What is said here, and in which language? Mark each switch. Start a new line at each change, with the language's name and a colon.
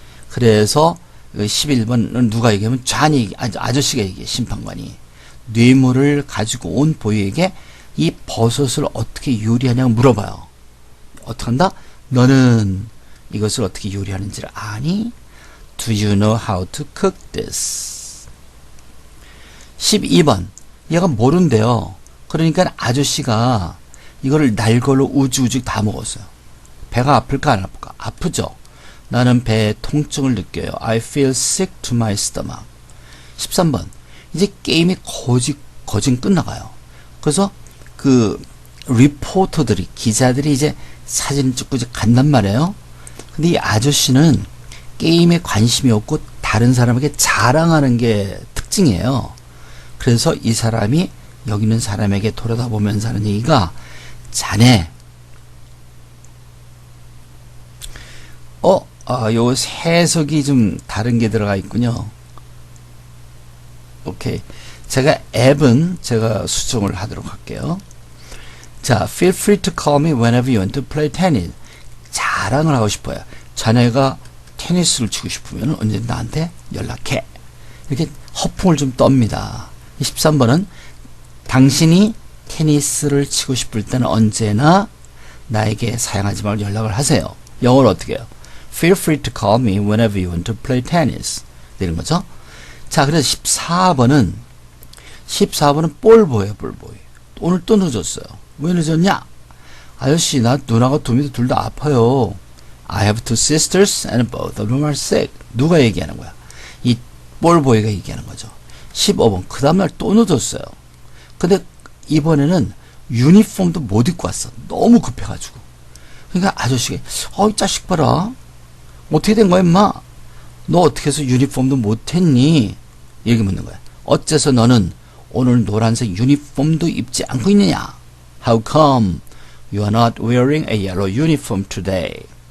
Korean: 그래서 11번은 누가 얘기하면 아저씨가 얘기해. 심판관이. 뇌물을 가지고 온 보유에게 이 버섯을 어떻게 요리하냐고 물어봐요. 어떻게 한다? 너는 이것을 어떻게 요리하는지를 아니?
English: Do you know how to cook this?
Korean: 12번. 얘가 모른대요. 그러니까 아저씨가 이거를 날걸로 우죽우죽 다 먹었어요. 배가 아플까 안 아플까? 아프죠. 나는 배에 통증을 느껴요.
English: I feel sick to my stomach.
Korean: 13번. 이제 게임이 거진 끝나가요. 그래서 그 리포터들이 기자들이 이제 사진 찍고 이제 간단 말이에요. 근데 이 아저씨는 게임에 관심이 없고 다른 사람에게 자랑하는 게 특징이에요. 그래서 이 사람이 여기 있는 사람에게 돌아다보면서 하는 얘기가 자네 요 해석이 좀 다른 게 들어가 있군요. 오케이. 제가 앱은 제가 수정을 하도록 할게요. 자,
English: feel free to call me whenever you want to play tennis.
Korean: 자랑을 하고 싶어요. 자네가 테니스를 치고 싶으면 언제 나한테 연락해. 이렇게 허풍을 좀 떱니다. 13번은 당신이 테니스를 치고 싶을 때는 언제나 나에게 사양하지 말고 연락을 하세요. 영어로 어떻게 해요?
English: Feel free to call me whenever you want to play tennis.
Korean: 이런 거죠. 자, 그래서 14번은 볼보예요, 볼보이. 오늘 또 늦었어요. 왜 늦었냐? 아저씨, 나 누나가 둘 다 아파요.
English: I have 2 sisters and both of them are sick.
Korean: 누가 얘기하는 거야? 이 볼보이가 얘기하는 거죠. 15번. 그 다음날 또 늦었어요. 근데 이번에는 유니폼도 못 입고 왔어. 너무 급해가지고. 그러니까 아저씨가 이 자식 봐라. 어떻게 된 거야, 임마? 너 어떻게 해서 유니폼도 못 했니? 이렇게 묻는 거야. 어째서 너는 오늘 노란색 유니폼도 입지 않고 있느냐?
English: How come you are not wearing a yellow uniform today?